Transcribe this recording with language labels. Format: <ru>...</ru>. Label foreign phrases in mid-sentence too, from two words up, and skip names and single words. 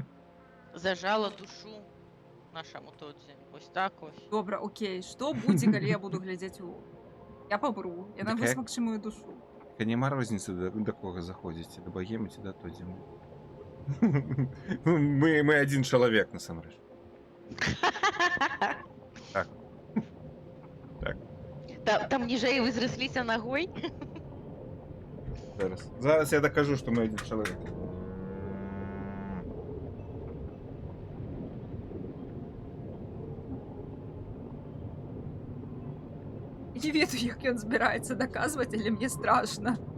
<uk>Зажала душу нашому Тодзі. Ось так ось. Добре, окей. Що буде, коли я буду глядіти у... Я помру. Я Так як? висмокши мою душу. Нема розниці, до кого заходите, до богеми ці до Тодзіму. Ми один чоловік,</uk> <be>насамрэч. Так. Там ніжэй вы зрасліся нагой?</be> <uk>Зараз я докажу, що ми один чоловік. Я</uk> <be>не ведаю,</be> <uk>як він збирається доказувати, але мені страшно.</uk>